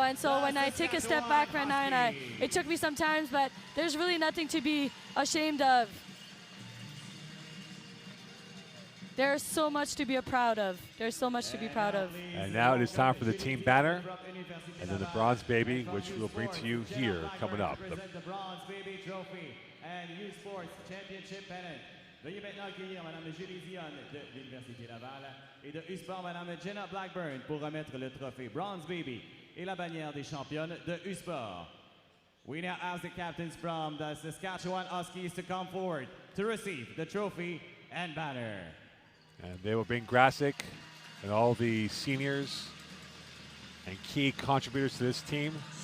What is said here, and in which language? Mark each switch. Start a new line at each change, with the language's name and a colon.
English: And so when I take a step back right now, it took me some time, but there's really nothing to be ashamed of. There's so much to be proud of. There's so much to be proud of. And now it is time for the team banner and then the bronze baby, which we'll bring to you here coming up. The bronze baby trophy and U Sports Championship pennant.
French: Veuillez maintenant accueillir Madame Julie Dion de l'Université Laval et de U-Sport Madame Jenna Blackburn pour remettre le trophée Bronze Baby et la bannière des championnes de U-Sport.
English: We now ask the captains from the Saskatchewan Huskies to come forward to receive the trophy and banner. And they will bring Grasick and all the seniors and key contributors to this team.